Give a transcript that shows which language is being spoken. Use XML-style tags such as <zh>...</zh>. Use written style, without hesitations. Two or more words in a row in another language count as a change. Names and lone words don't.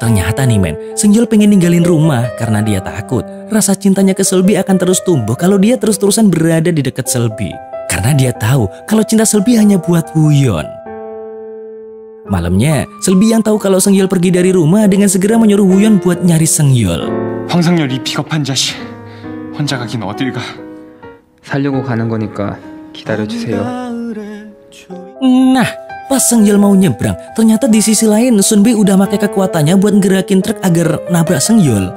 <id>Ternyata nih men, Sengyol pengen ninggalin rumah karena dia takut rasa cintanya ke Selby akan terus tumbuh kalau dia terus-terusan berada di dekat Selby. Karena dia tahu kalau cinta Selby hanya buat Wooyeon. Malamnya, Selby yang tahu kalau Sengyol pergi dari rumah dengan segera menyuruh Wooyeon buat nyari Sengyol.</id> <ko>황상열 이 비겁한 자식. 혼자 가긴 어딜 가. 살려고 가는 거니까 기다려주세요.</ko> <id>Nah, pas Sengyol mau nyebrang, ternyata di sisi lain Sunbi udah pakai kekuatannya buat ngerakin truk agar nabrak Sengyol.</id>